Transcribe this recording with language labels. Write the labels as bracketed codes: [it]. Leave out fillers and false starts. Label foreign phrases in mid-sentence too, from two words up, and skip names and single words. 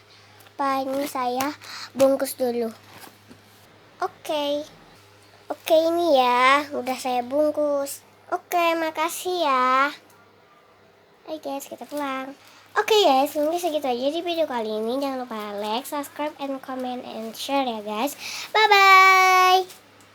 [id] Pak, ini saya bungkus dulu. Oke. Oke, ini ya. Udah saya bungkus. Oke, makasih ya. Hai guys, kita pulang. Oke guys, mungkin segitu aja di video kali ini. Jangan lupa [en] like, subscribe, and comment, and share [id] ya guys. Bye-bye.